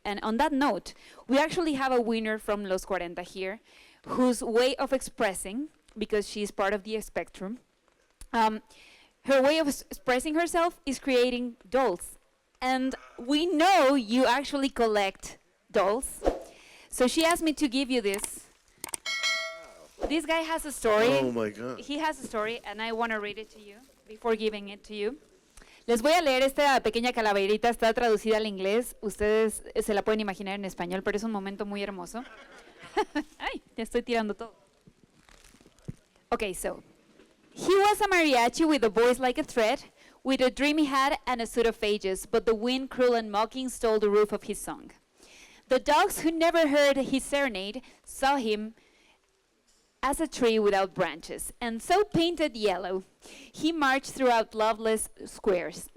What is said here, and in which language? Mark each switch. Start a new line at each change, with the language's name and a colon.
English: And on that note, we actually have a winner from Los 40 here, whose way of expressing, because she's part of the spectrum, her way of expressing herself is creating dolls. And we know you actually collect dolls. So she asked me to give you this. This guy has a story. Oh my God. He has a story, and I want to read it to you before giving it to you.
Spanish: Les voy a leer esta pequeña calaverita, está traducida al inglés. Ustedes se la pueden imaginar en español, pero es un momento muy hermoso. Ay, te estoy tirando todo.
English: Okay, so he was a mariachi with a voice like a thread, with a dreamy hat and a suit of ages, but the wind, cruel and mocking, stole the roof of his song. The dogs who never heard his serenade saw him as a tree without branches, and so painted yellow, he marched throughout loveless squares.